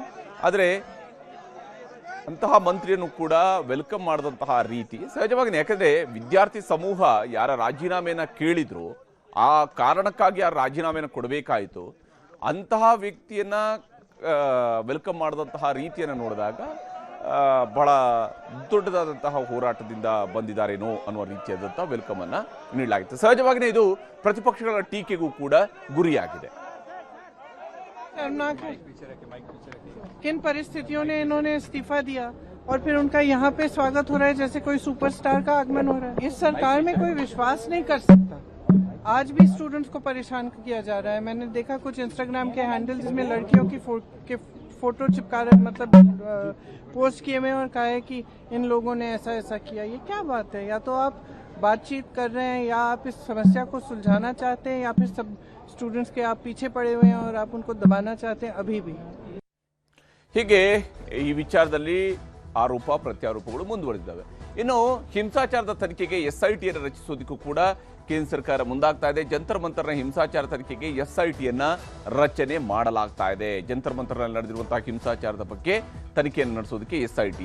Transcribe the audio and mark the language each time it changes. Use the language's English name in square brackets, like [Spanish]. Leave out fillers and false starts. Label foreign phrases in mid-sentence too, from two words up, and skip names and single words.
[Kannada] ಆದರೆ ಅಂತಹ ಮಂತ್ರಿಯನ್ನು ಕೂಡ ವೆಲ್ಕಮ್ ಮಾಡಿದಂತಹ ರೀತಿ ಸಹಜವಾಗಿ, ಯಾಕಂದರೆ ವಿದ್ಯಾರ್ಥಿ ಸಮೂಹ ಯಾರ ರಾಜೀನಾಮೆಯನ್ನು ಕೇಳಿದ್ರು ಆ ಕಾರಣಕ್ಕಾಗಿ ಯಾರು ರಾಜೀನಾಮೆಯನ್ನು ಕೊಡಬೇಕಾಯಿತು, ಅಂತಹ ವ್ಯಕ್ತಿಯನ್ನು ವೆಲ್ಕಮ್ ಮಾಡಿದಂತಹ ರೀತಿಯನ್ನು ನೋಡಿದಾಗ ಬಹಳ ದೊಡ್ಡದಾದಂತಹ ಹೋರಾಟದಿಂದ ಬಂದಿದ್ದಾರೇನೋ ಅನ್ನುವ ರೀತಿಯಾದಂತಹ ವೆಲ್ಕಮ್ ಅನ್ನು ನೀಡಲಾಗಿತ್ತು. ಸಹಜವಾಗಿಯೇ ಇದು ಪ್ರತಿಪಕ್ಷಗಳ ಟೀಕೆಗೂ ಕೂಡ ಗುರಿಯಾಗಿದೆ. [Hindi] किन परिस्थितियों ने इन्होंने इस्तीफा दिया और फिर उनका यहाँ पे स्वागत हो रहा है जैसे कोई सुपरस्टार का आगमन हो रहा है। इस सरकार में कोई विश्वास नहीं कर सकता। आज भी स्टूडेंट्स को परेशान किया जा रहा है। मैंने देखा कुछ इंस्टाग्राम के हैंडल जिसमें लड़कियों की फोटो चिपका रहे, मतलब पोस्ट किए हुए और कहा है कि इन लोगों ने ऐसा ऐसा किया। ये क्या बात है? या तो आप बातचीत कर रहे हैं या आप इस समस्या को सुलझाना चाहते हैं या फिर सब स्टूडेंट्स के आप पीछे पड़े हुए हैं और आप उनको दबाना चाहते हैं अभी भी। [Kannada] ಹೀಗೆ ಈ ವಿಚಾರದಲ್ಲಿ ಆರೋಪ ಪ್ರತ್ಯಾರೋಪಗಳು ಮುಂದುವರೆದಿದ್ದಾವೆ. ಇನ್ನು ಹಿಂಸಾಚಾರದ ತನಿಖೆಗೆ SITಯನ್ನು ರಚಿಸೋದಕ್ಕೂ ಕೂಡ ಕೇಂದ್ರ ಸರ್ಕಾರ ಮುಂದಾಗ್ತಾ ಇದೆ. ಜಂತರ್ ಮಂತರ್ನ ಹಿಂಸಾಚಾರ ತನಿಖೆಗೆ SITಯನ್ನ ರಚನೆ ಮಾಡಲಾಗ್ತಾ ಇದೆ. ಜಂತರ್ ಮಂತರ್ನಲ್ಲಿ ನಡೆದಿರುವಂತಹ ಹಿಂಸಾಚಾರದ ಬಗ್ಗೆ ತನಿಖೆಯನ್ನು ನಡೆಸೋದಕ್ಕೆ SIT.